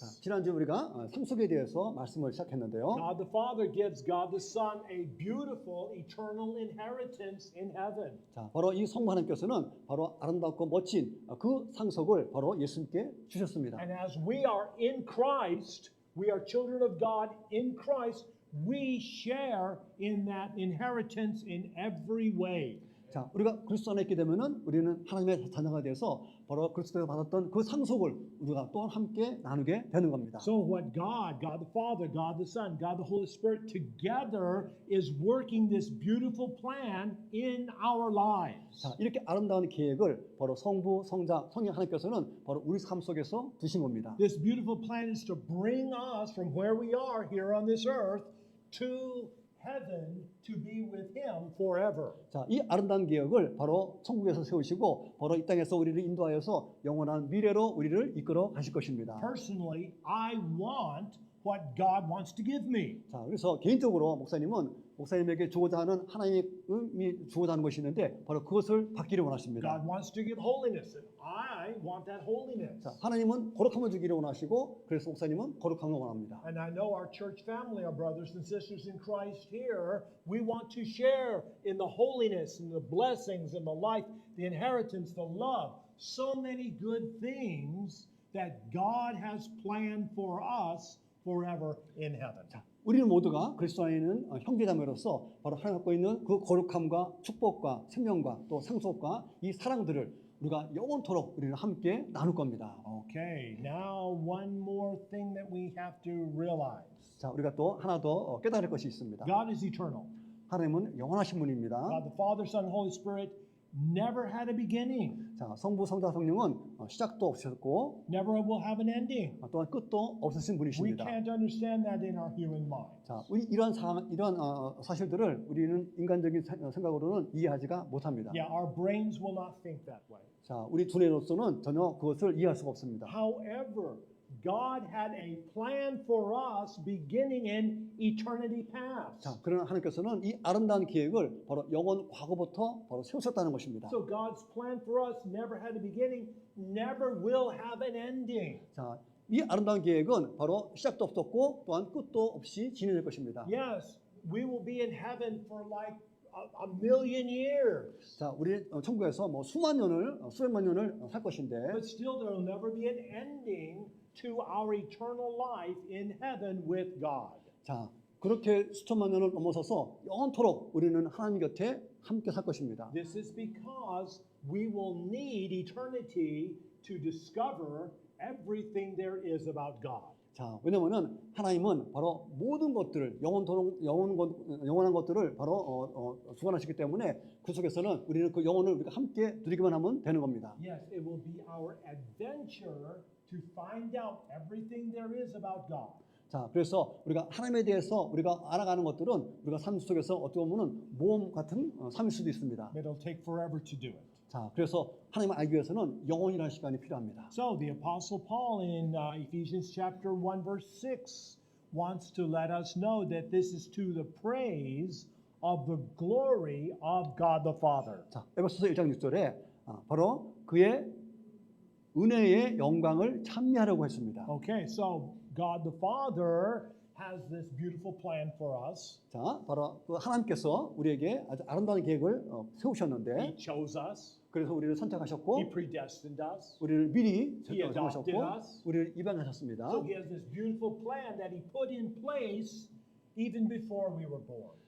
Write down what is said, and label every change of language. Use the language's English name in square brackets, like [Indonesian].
[Korean] 자, 지난주 우리가 상속에 대해서 말씀을 시작했는데요. [English] God the Father gives God the Son a beautiful eternal inheritance in heaven. [Korean] 자, 바로 이 성부 하나님께서는 바로 아름답고 멋진 그 상속을 바로 예수님께 주셨습니다. [English] And as we are in Christ, we are children of God in Christ, we share in that inheritance in every way. [Korean] 자, 우리가 그리스도 안에 있게 되면은 우리는 하나님의 자녀가 돼서 바로 그리스도에서 받았던 그 상속을 우리가 또한 함께 나누게 되는 겁니다. [English] So what God the Father, God the Son, God the Holy Spirit together is working this beautiful plan in our lives. [Korean] 자, 이렇게 아름다운 계획을 바로 성부, 성자, 성령 하나님께서는 바로 우리 삶 속에서 두신 겁니다. [English] This beautiful plan is to bring us from where we are here on this earth to heaven to be with him forever. [Korean] 자, 이 아름다운 계획을 바로 천국에서 세우시고 바로 이 땅에서 우리를 인도하여서 영원한 미래로 우리를 이끌어 가실 것입니다. [English] Personally, I want what God wants to give me. [Korean] 자, 그래서 개인적으로 목사님에게 주고자 하는 하나님이 주고자 하는 것이 있는데 바로 그것을 받기를 원하십니다. [English] God wants to give holiness, and I want that holiness. [Korean] 자, 하나님은 거룩함을 주기를 원하시고 그래서 목사님은 거룩함을 원합니다. [English] And I know our church family, our brothers and sisters in Christ here, we want to share in the holiness and the blessings and the life, the inheritance, the love, so many good things that God has planned for us forever in heaven. [Korean] 자, 우리는 모두가 그리스도 안에 있는 형제자매로서 바로 하나님 갖고 있는 그 거룩함과 축복과 생명과 또 상속과 이 사랑들을 우리가 영원토록 우리는 함께 나눌 겁니다. [English] Okay, now one more thing that we have to realize. [Korean] 자, 우리가 또 하나 더 깨달을 것이 있습니다. [English] God is eternal. [Korean] 하나님은 영원하신 분입니다. [English] God the Father, Son, and Holy Spirit never had a beginning, [Korean] 자, 성부, 성자, 성령은 시작도 없으셨고 [English] never will have an ending. [Korean] 또한 끝도 없으신 [English] We [Korean] 분이십니다. [English] can't understand that in our human mind. [Korean] 자, 우리 이러한 사실들을 우리는 인간적인 생각으로는 이해하지가 못합니다. [English] Yeah, our brains will not think that way. [Korean] 자, 우리 두뇌로서는 전혀 그것을 이해할 수가 없습니다. [English] However, God had a plan for us beginning in eternity past. [Korean] 자, 그러나 하나님께서는 이 아름다운 계획을 바로 영원 과거부터 바로 세우셨다는 것입니다. [English] So God's plan for us never had a beginning, never will have an ending. [Korean] 자, 이 아름다운 계획은 바로 시작도 없었고 또한 끝도 없이 진행될 것입니다. [English] Yes, we will be in heaven for like a million years. [Korean] 자, 우리 천국에서 뭐 수백만 년을 살 것인데 [English] But still there will never be an ending to our eternal life in heaven with God. [Korean] 자, 그렇게 수천만 년을 넘어서서 영원토록 우리는 하나님 곁에 함께 살 것입니다. [English] This is because we will need eternity to discover everything there is about God. [Korean] 자, 왜냐면은 하나님은 바로 모든 것들을 영원한 것들을 바로 주관하시기 때문에 그 속에서는 우리는 그 영혼을 우리가 함께 누리기만 하면 되는 겁니다. [English] Yes, it will be our adventure to find out everything there is about God. [Korean] 자, 그래서 우리가 하나님에 대해서 우리가 알아가는 것들은 우리가 삶 속에서 어떻게 보면은 모험 같은 삶일 수도 있습니다. [English] But it'll take forever to do it. [Korean] 자, 그래서 하나님을 알기 위해서는 영원이라는 시간이 필요합니다. [English] So the Apostle Paul in Ephesians chapter 1 verse 6 wants to let us know that this is to the praise of the glory of God the Father. [Korean] 자, 에베소서 1장 6절에 바로 그의 은혜의 영광을 찬미하려고 했습니다. [English] Okay, so God the Father has this beautiful plan for us. [Korean] 자, 바로 그 하나님께서 우리에게 아주 아름다운 계획을 세우셨는데 [English] He chose us. [Korean] 그래서 우리를 선택하셨고 [English] He predestined us. [Korean] 우리를 미리 [English] He adopted [Korean] 정하셨고 [English] us. [Korean] 우리를 입양하셨습니다. [English] So he has this beautiful plan that he put in place even before we were born.